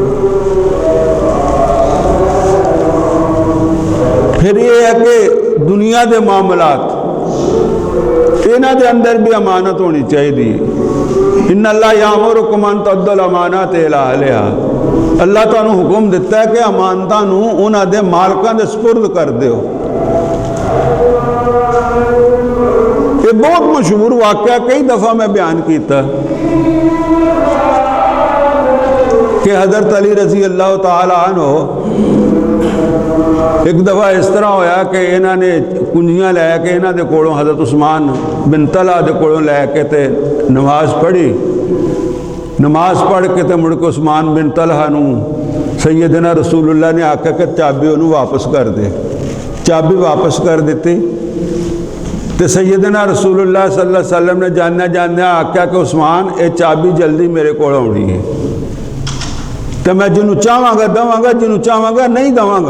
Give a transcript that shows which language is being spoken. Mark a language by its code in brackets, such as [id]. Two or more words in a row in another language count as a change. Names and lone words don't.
[pa] پھر یہ ہے کہ دنیا دے معاملات انہاں دے اندر بھی امانت ہونی چاہیے۔ [ar] ان اللہ یامرکم ان تؤدوا الامانات الی اہلہا، [pa] اللہ تعالیٰ حکم دیتا ہے کہ امانتاں نو انہاں دے مالکاں دے سپرد کر دیو۔ یہ بہت مشہور واقعہ کئی دفعہ میں بیان کیتا کہ حضرت علی [ar] رضی اللہ تعالیٰ عنہ [pa] ایک دفعہ اس طرح ہویا کہ انہاں نے کنجیاں لے کے انہاں دے کولوں حضرت عثمان بن طلحہ دے کولوں لے کے تے نماز پڑھی، نماز پڑھ کے تے مڑ کے عثمان بن طلحہ نو سیدنا رسول اللہ نے آکھا کہ چابی انہوں واپس کر دے، چابی واپس کر دیتی۔ تے سیدنا رسول اللہ [ar] صلی اللہ علیہ وسلم [pa] نے جاننا آکھا کہ عثمان اے چابی جلدی میرے کو ہونی ہے، کہ میں جنوں چاہواں گا دواں گا، جنوں چاہواں گا نہیں دواں گا۔